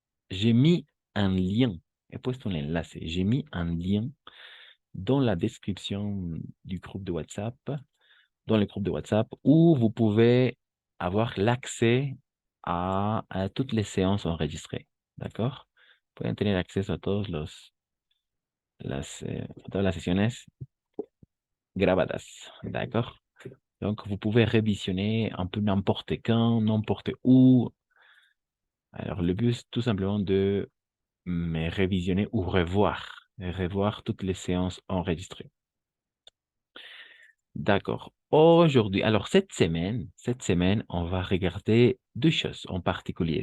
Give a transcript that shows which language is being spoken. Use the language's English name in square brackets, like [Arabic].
[French] J'ai mis un lien. [Spanish] He puesto un enlace. [French] J'ai mis un lien dans la description du groupe de WhatsApp, dans le groupe de WhatsApp, où vous pouvez avoir l'accès à toutes les séances enregistrées. D'accord? [Spanish] Pueden tener acceso a todas las sesiones grabadas. [French] D'accord? Donc, vous pouvez révisionner un peu n'importe quand, n'importe où. Alors, le but, c'est tout simplement de révisionner ou revoir toutes les séances enregistrées. D'accord. Aujourd'hui, alors cette semaine, on va regarder deux choses en particulier.